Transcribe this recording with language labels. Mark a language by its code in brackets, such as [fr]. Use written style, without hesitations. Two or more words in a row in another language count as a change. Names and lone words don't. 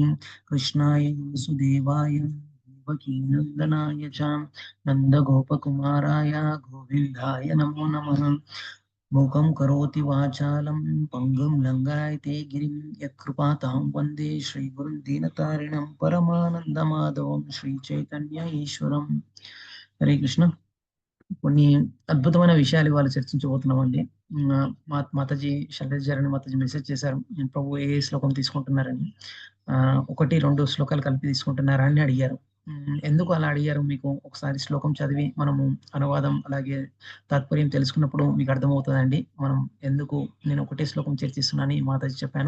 [sa] कृष्णाय वासुदेवाय देवकी नन्दनाय च नन्दगोपकुमाराय गोविन्दाय नमो नमः। मूकं करोति वाचालं पङ्गुं लङ्घयते गिरिं यत्कृपातां वन्दे श्रीगुरुं दीनतारिणं परमानन्दमाधवं శ్రీచైతన్య ఈశ్వరం। హరే కృష్ణ। [te] కొన్ని అద్భుతమైన విషయాలు ఇవాళ చర్చించబోతున్నామండి। మాతాజీ శైలజారాణి మాతాజీ మెసేజ్ చేశారు, నేను ప్రభు ఏ శ్లోకం తీసుకుంటున్నారని। ఒకటి రెండు శ్లోకాలు కలిపి తీసుకుంటున్నారా అని అడిగారు। ఎందుకు అలా అడిగారు మీకు ఒకసారి శ్లోకం చదివి మనము అనువాదం అలాగే తాత్పర్యం తెలుసుకున్నప్పుడు మీకు అర్థమవుతుందండి మనం ఎందుకు నేను ఒకటే శ్లోకం చర్చిస్తున్నానని మాతాజీ చెప్పాను।